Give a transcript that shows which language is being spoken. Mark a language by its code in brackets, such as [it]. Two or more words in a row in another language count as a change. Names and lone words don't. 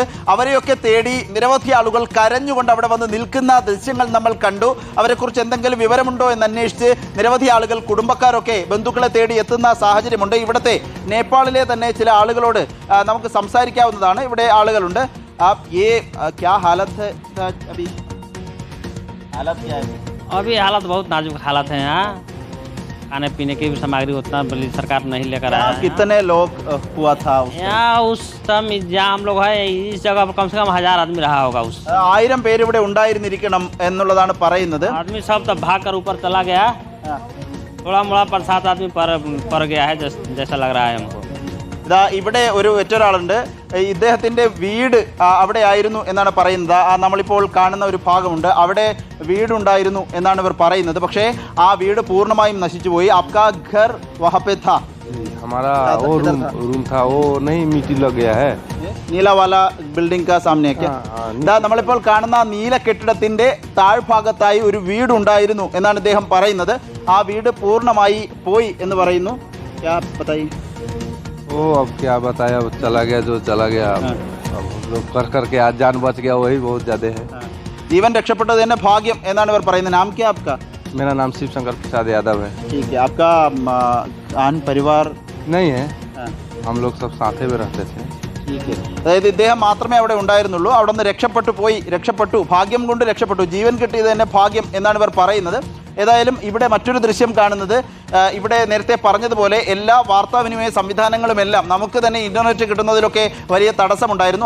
[ml] അവരെയൊക്കെ തേടി നിരവധി ആളുകൾ കരഞ്ഞുകൊണ്ട് അവിടെ വന്ന് നിൽക്കുന്ന ദൃശ്യങ്ങൾ നമ്മൾ കണ്ടു. അവരെക്കുറിച്ച് എന്തെങ്കിലും വിവരമുണ്ടോ എന്ന് അന്വേഷിച്ച് നിരവധി ആളുകൾ, കുടുംബക്കാരൊക്കെ ബന്ധുക്കളെ തേടി എത്തുന്ന സാഹചര്യമുണ്ട്. ഇവിടുത്തെ നേപ്പാളിലെ തന്നെ ചില ആളുകളോട് നമുക്ക് സംസാരിക്കാവുന്നതാണ്. ഇവിടെ ആളുകളുണ്ട്. [hi] आप ये क्या हालत है अभी? हालत क्या है? अभी हालत बहुत नाजुक हालत है यहाँ। खाने पीने की भी सामग्री उतना बड़ी सरकार नहीं लेकर आया है। कितने लोग हुआ था यहाँ उस समय जहाँ हम लोग है इस जगह पर कम से कम 1000 आदमी रहा होगा। उस [ml] 1000 പേര് ഇവിടെ ഉണ്ടായിരുന്നിരിക്കണം എന്നുള്ളതാണ് പറയുന്നത്. [hi] आदमी सब तब भाग कर ऊपर चला गया। थोड़ा मोड़ा पर 7 आदमी पर गया है जैसा लग रहा है हमको. [ml] ഇതാ ഇവിടെ ഒരു ഒറ്റൊരാളുണ്ട്. ഇദ്ദേഹത്തിന്റെ വീട് അവിടെ ആയിരുന്നു എന്നാണ് പറയുന്നത്. നമ്മളിപ്പോൾ കാണുന്ന ഒരു ഭാഗമുണ്ട്, അവിടെ വീടുണ്ടായിരുന്നു എന്നാണ് ഇവർ പറയുന്നത്. പക്ഷേ ആ വീട് പൂർണ്ണമായും നശിച്ചുപോയി. [hi] आपका घर वहाँ पे था? हमारा वो रूम था, वो नहीं मिट्टी लग गया है. नीलावाला बिल्डिंग का सामने [ml] ഇതാ നമ്മളിപ്പോൾ കാണുന്ന നീല കെട്ടിടത്തിന്റെ താഴ്ഭാഗത്തായി ഒരു വീടുണ്ടായിരുന്നു എന്നാണ് ഇദ്ദേഹം പറയുന്നത്. ആ വീട് പൂർണ്ണമായി പോയി എന്ന് പറയുന്നു. [hi] वो अब क्या बताया, अब चला गया जो चला गया. अब हम लोग कर करके आज जान बच गया, वही बहुत ज्यादा है. [ml] ജീവൻ രക്ഷപ്പെട്ടത് തന്നെ ഭാഗ്യം എന്നാണ് ഇവർ പറയുന്നത്. [hi] नाम क्या आपका? मेरा नाम शिव शंकर प्रसाद यादव है. ठीक है. आपका आन परिवार नहीं है, हम लोग सब साथे में रहते थे. [ml] അതായത് ഇദ്ദേഹം മാത്രമേ അവിടെ ഉണ്ടായിരുന്നുള്ളൂ. അവിടെ നിന്ന് രക്ഷപ്പെട്ടു, ഭാഗ്യം കൊണ്ട് രക്ഷപ്പെട്ടു, ജീവൻ കിട്ടിയത് തന്നെ ഭാഗ്യം എന്നാണ് ഇവർ പറയുന്നത്. ഏതായാലും ഇവിടെ മറ്റൊരു ദൃശ്യം കാണുന്നത്, ഇവിടെ നേരത്തെ പറഞ്ഞതുപോലെ എല്ലാ വാർത്താവിനിമയ സംവിധാനങ്ങളുമെല്ലാം നമുക്ക് തന്നെ ഇന്റർനെറ്റ് കിട്ടുന്നതിലൊക്കെ വലിയ തടസ്സമുണ്ടായിരുന്നു.